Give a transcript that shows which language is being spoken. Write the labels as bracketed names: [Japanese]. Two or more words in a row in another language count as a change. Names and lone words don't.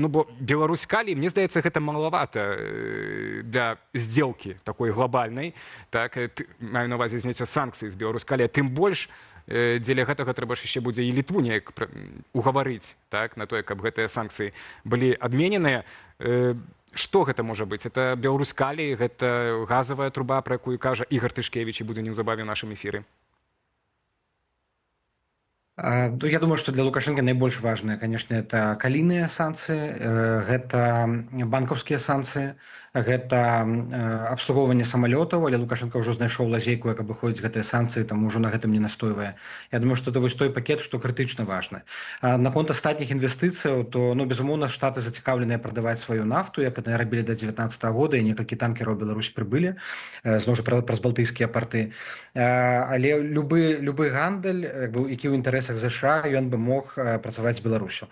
[Belarusian] Ну, бо Беларусь калі, мне здаецца, гэта малавата для здзелкі такой глобальнай, так, маю на ўвазе зняцця санкцый з Беларусь калі, тым больш, дзеля гэтага трэба ж яшчэ будзе і Літву неяк угаварыць, так, на тое, каб гэтыя санкцыі былі адмененыя. Што гэта можа быць? Это Беларусь калі, гэта газавая труба, пра якую кажа Ігор Тышкевіч і будзе неўзабаве ў нашым эфіры. [Russian] Я думаю, что для Лукашенко наибольш важные, конечно, это [Belarusian] калійныя санкцыі, гэта банкаўскія санкцыі, гэта абслугоўванне самалётаў, але Лукашенко ўжо знайшоў лазейку, як абыходзіць гэтыя санкцыі, таму ўжо на гэтым не настойвае. [Russian] Я думаю, что это [Belarusian] вось той пакет, што крытычна важны. Наконт астатніх інвестыцыяў, то, ну, безумоўна, штаты зацікаўленыя прадаваць сваю нафту, як яны рабілі да 19 года, і некалькі танкераў Беларусь прыбылі, зноў жа праз балтыйскія парты. Але любы гандаль, які ў інтарэсах ЗША, ён бы мог працаваць з Беларусю.